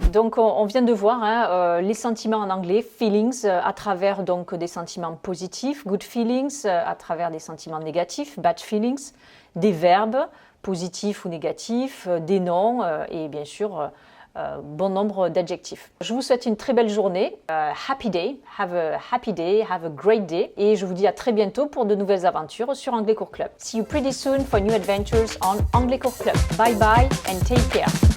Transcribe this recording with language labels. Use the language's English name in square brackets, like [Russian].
[French] Donc on vient de voir hein, les sentiments en anglais, feelings, à travers donc des sentiments positifs, good feelings, à travers des sentiments négatifs, bad feelings, des verbes, positifs ou négatifs, des noms et bien sûr bon nombre d'adjectifs. Je vous souhaite une très belle journée. [English] Happy day, have a great day. Et je vous dis à très bientôt pour de nouvelles aventures sur Anglais Cours Club. See you pretty soon for new adventures on Anglais Cours Club. Bye bye and take care.